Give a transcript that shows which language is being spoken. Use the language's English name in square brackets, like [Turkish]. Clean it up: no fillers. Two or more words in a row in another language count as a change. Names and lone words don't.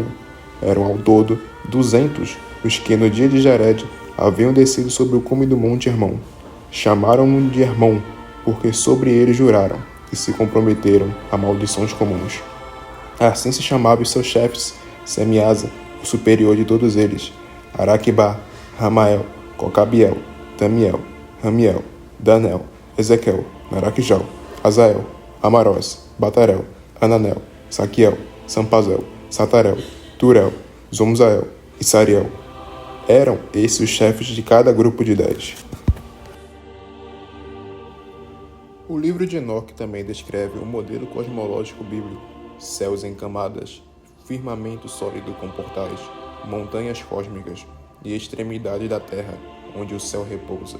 [Portuguese] Eram ao todo 200 os que no dia de Jared haviam descido sobre o cume do monte Hermon. Chamaram-no de Hermon, porque sobre ele juraram e se comprometeram a maldições comuns. Assim se chamavam os seus chefes: Semiasa, o superior de todos eles, Araquibá, Ramael, Cocabiel, Tamiel, Ramiel, Danel, Ezequiel, Maraquijal, Azael, Amarós, Batarel, Ananel, Saquiel, Sampazel, Satarel, Turel, Zomzael e Sariel. Eram esses os chefes de cada grupo de 10. O livro de Enoque também descreve o modelo cosmológico bíblico: céus em camadas, firmamento sólido com portais, montanhas cósmicas e extremidade da terra, onde o céu repousa.